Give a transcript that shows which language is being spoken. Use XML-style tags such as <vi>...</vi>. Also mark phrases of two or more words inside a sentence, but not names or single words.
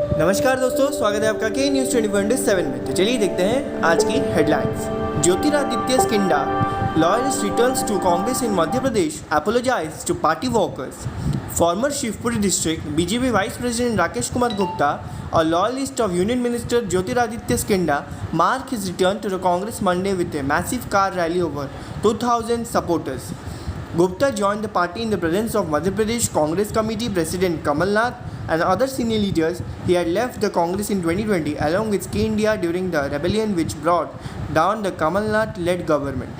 <hi>नमस्कार दोस्तों, स्वागत है आपका के न्यूज़ 24/7 में। तो चलिए देखते हैं आज की हेडलाइंस।</hi> <en>Jyotiraditya Scindia loyalist returns to Congress in Madhya Pradesh, apologized to party workers. Former Shivpuri district BJP Vice President Rakesh Kumar Gupta, a loyalist of Union Minister Jyotiraditya Scindia, marked his return to the Congress Monday with a massive car rally over 2,000 supporters. Gupta joined the party in the presence of Madhya Pradesh Congress Committee President Kamal Nath and other senior leaders. He had left the Congress in 2020 along with Scindia during the rebellion which brought down the Kamal Nath-led government.</en>